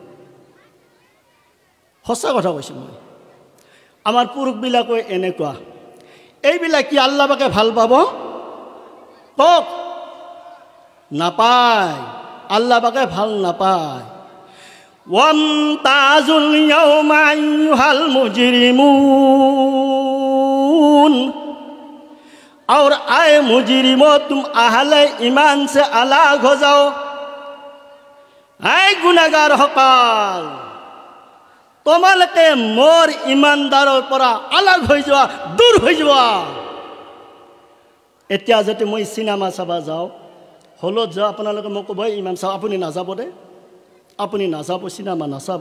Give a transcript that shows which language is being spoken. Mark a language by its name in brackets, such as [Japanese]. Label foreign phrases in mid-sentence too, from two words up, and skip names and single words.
[Assamese] সঁচা কথা কৈছোঁ মই। আমাৰ পুৰুষবিলাকে এনেকুৱা। এইবিলাক কি আল্লাহ পাকে ভাল পাব? কওক, নাপায়, আল্লাহ পাকে ভাল নাপায়। [Arabic] وامتازوا اليوم أيها المجرمون, [Hindi] और आए मुजरिमो तुम आहले ईमान से अलग हो जाओ। आए गुनाहगार हकाल, [Assamese] তোমালোকে মোৰ ইমানদাৰৰ পৰা আলাগ হৈ যোৱা, দূৰ হৈ যোৱা। এতিয়া যদি মই চিনেমা চাব যাওঁ, হলত যাওঁ, আপোনালোকে মোক ক'ব ইমান চাওঁ, আপুনি নাযাব দে, আপুনি নাযাব, চিনেমা নাচাব।